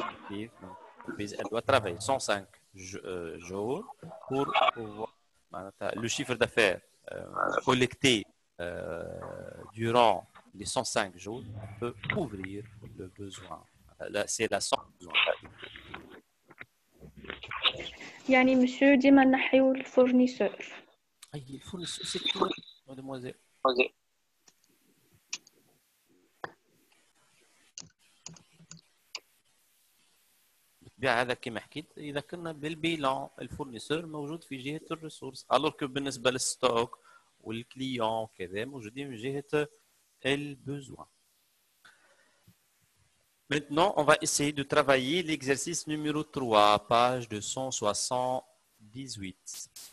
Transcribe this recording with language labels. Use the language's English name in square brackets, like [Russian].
[French] Elle doit travailler 105 jours pour pouvoir le chiffre d'affaires collecté durant les 105 jours peut couvrir le besoin. C'est la somme besoin. [Arabic] يعني monsieur ديما نحيو الفورنيسور. أي الفورنيسور [French] c'est tout, mademoiselle. [Arabic] هذا كما حكيت اذا كنا بالبيلان الفورنيسور موجود في جهه الريسورس الوغ كو بالنسبه للستوك والكليون كذا موجودين من جهه البوزوان. [French] Maintenant, on va essayer de travailler l'exercice numéro 3, page 278.